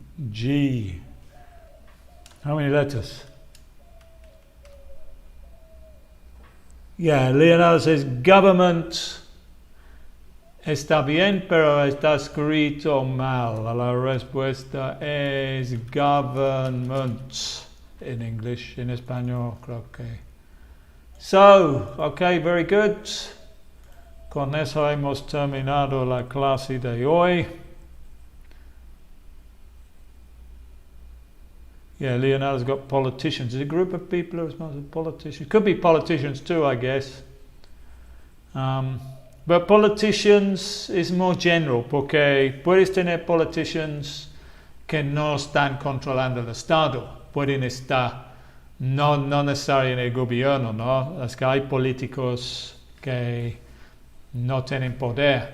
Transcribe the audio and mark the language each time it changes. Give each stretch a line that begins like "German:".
English: G. How many letters? Yeah, Leonardo says government.
Spanish: Está bien, pero está escrito mal. La respuesta es government
English: in English. In español,
Spanish: creo que.
English: So, okay, very good.
Spanish: Con eso hemos terminado la clase de hoy.
English: Yeah, Leonardo's got politicians. It's a group of people who are responsible for politicians. Could be politicians too, I guess. But politicians is more general,
Spanish: porque puedes tener politicians que no están controlando el Estado. Pueden estar, no necesariamente en el gobierno, ¿no? Es que hay políticos que no tienen poder.